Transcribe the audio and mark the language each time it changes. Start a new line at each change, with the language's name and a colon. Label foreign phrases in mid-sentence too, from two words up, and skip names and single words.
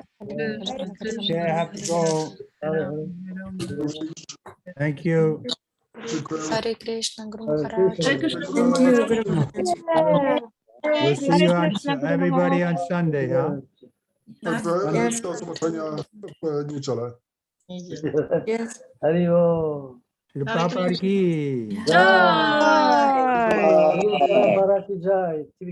English: Okay, I have to go. Thank you.
Hindi: Hare Krishna, Guru Maharaj. Hare Krishna, Guru
English: Thank you,
Hindi: Maharaj. Guru Maharaj.
English: We'll see you on everybody on Sunday, huh?
Polish: Także
English: Yes.
Polish: do zobaczenia w niedzielę.
English: Yes.
Hindi: Shri Prabhupada ki. Jai! Maharaj ki jai.